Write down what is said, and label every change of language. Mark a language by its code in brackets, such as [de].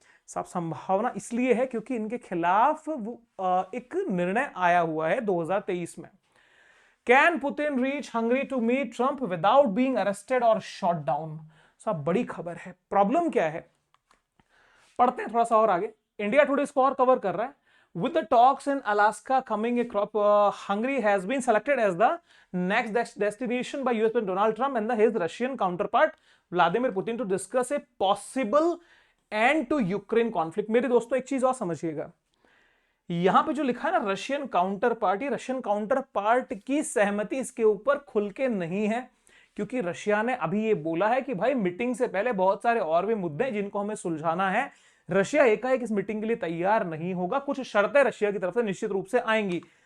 [hi] साहब संभावना इसलिए है क्योंकि इनके खिलाफ एक निर्णय आया हुआ है 2023 में। [en] Can Putin reach Hungary to meet Trump without being arrested और shot down? साहब बड़ी खबर है। [hi] प्रॉब्लम क्या है, पढ़ते हैं थोड़ा सा और आगे। इंडिया टुडे इसको और कवर कर रहा है। [en] With the talks in Alaska coming a crop, Hungary has been selected as the next destination by US President Donald Trump and his Russian counterpart Vladimir Putin to discuss a possible end to Ukraine conflict। [hi] मेरे दोस्तों एक चीज और समझिएगा, यहां पे जो लिखा है ना रशियन काउंटर पार्ट, ये रशियन काउंटर पार्ट की सहमति इसके ऊपर खुल के नहीं है, क्योंकि रशिया ने अभी ये बोला है कि भाई मीटिंग से पहले बहुत सारे और भी मुद्दे जिनको हमें सुलझाना है, रशिया एकाएक इस मीटिंग के लिए तैयार नहीं होगा, कुछ शर्तें रशिया की तरफ से निश्चित रूप से आएंगी।